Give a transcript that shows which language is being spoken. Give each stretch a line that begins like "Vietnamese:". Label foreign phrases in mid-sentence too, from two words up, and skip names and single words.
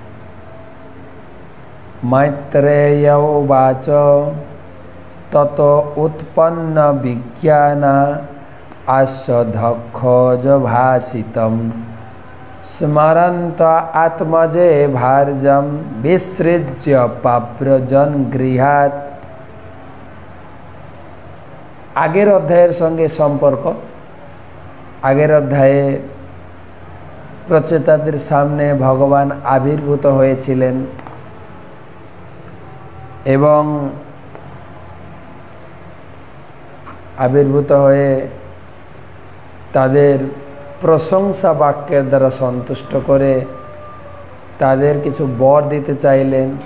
Sanskrit: मैत्रेय उवाच ततो उत्पन्न विज्ञान आसधोक्षजभासितं स्मरन्त आत्मजे भार्यं विसृज्य पाव्रजं गृहात्।
Bangla: আগের অধ্যায়ের সঙ্গে সম্পর্ক। আগের অধ্যায়ে প্রচেতাদের সামনে ভগবান আবির্ভূত হয়েছিলেন এবং আবির্ভূত হয়ে তাদের প্রশংসা বাক্যের দ্বারা সন্তুষ্ট করে তাদের কিছু বর দিতে চাইলেন।